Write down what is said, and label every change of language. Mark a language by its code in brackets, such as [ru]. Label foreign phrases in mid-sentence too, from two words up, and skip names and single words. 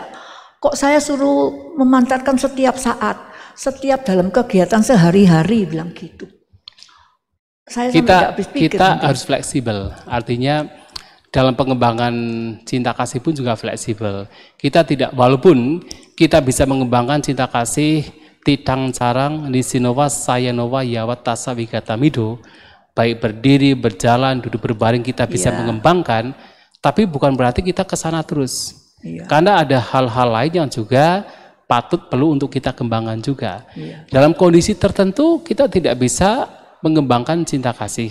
[id] Kok saya suruh memancarkan setiap saat, setiap dalam kegiatan sehari-hari bilang gitu. Saya kita harus fleksibel. Artinya dalam pengembangan cinta kasih pun juga fleksibel. Kita tidak, walaupun kita bisa mengembangkan cinta kasih [pi] tidang carang nisinova sayanova yawat tasa wigatamido, [id] baik berdiri, berjalan, duduk berbaring kita bisa mengembangkan. Tapi bukan berarti kita ke sana terus. Karena ada hal-hal lain yang juga patut perlu untuk kita kembangkan juga. Dalam kondisi tertentu kita tidak bisa mengembangkan cinta kasih.